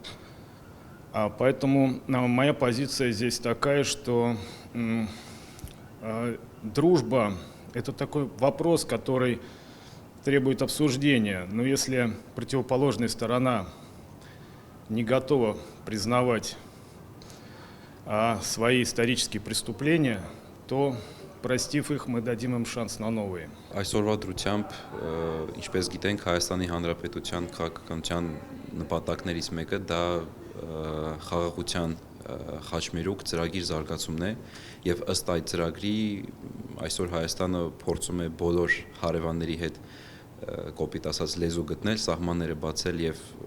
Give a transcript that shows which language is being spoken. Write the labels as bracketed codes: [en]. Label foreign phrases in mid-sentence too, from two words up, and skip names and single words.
[ru] Поэтому моя позиция здесь такая, что дружба – это такой вопрос, который требует обсуждения. Но если противоположная сторона не готова признавать свои исторические преступления, то, простив их, мы дадим им шанс на новые. [hy] Այսօրվա դրությամբ, ինչպես գիտենք, Հայաստանի Հանրապետության քաղաքականության նպատակներից մեկը դա խաղաղության խաչմերուկ ծրագիր զարգացումն է եւ ըստ այդ ծրագրի այսօր Հայաստանը փորձում է բոլոր հարևանների հետ կոպիտ ասած լեզու գտնել, սահմանները բացել եւ